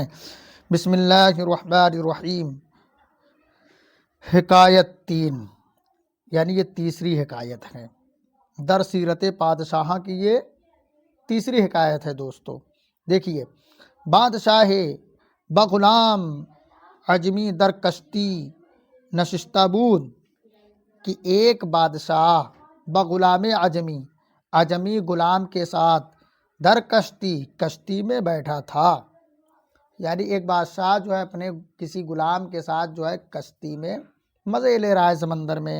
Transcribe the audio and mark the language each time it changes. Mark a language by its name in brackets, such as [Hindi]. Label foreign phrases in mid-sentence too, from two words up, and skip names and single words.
[Urdu] بسم اللہ الرحمن الرحیم۔ حکایت 3، یعنی یہ تیسری حکایت ہے [Persian] در سیرت پادشاہ [Urdu] کی، یہ تیسری حکایت ہے دوستو۔ دیکھیے، [Persian] بادشاہ بغلام عجمی در کشتی نشستہ بود [Urdu] کہ ایک بادشاہ [Persian] بغلام عجمی [Urdu] غلام کے ساتھ [Persian] در کشتی [Urdu] میں بیٹھا تھا۔ یعنی ایک بادشاہ جو ہے اپنے کسی غلام کے ساتھ جو ہے کشتی میں مزے لے رہا ہے سمندر میں۔